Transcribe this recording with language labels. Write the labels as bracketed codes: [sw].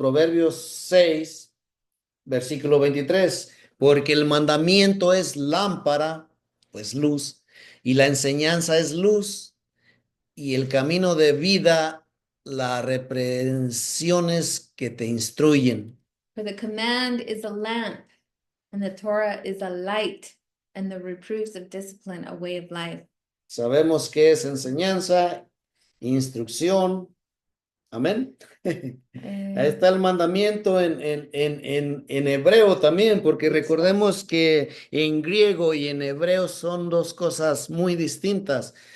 [es] Proverbios 6, versículo 23. Porque el mandamiento es lámpara, pues luz, y la enseñanza es luz, y el camino de vida, las reprensiones que te instruyen. [en] For the command is a lamp, and the Torah is a light, and the reproofs of discipline a way of life. [es] Sabemos que es enseñanza, instrucción. Amén. Ahí está el mandamiento en hebreo también, porque recordemos que en griego y en hebreo son dos cosas muy distintas.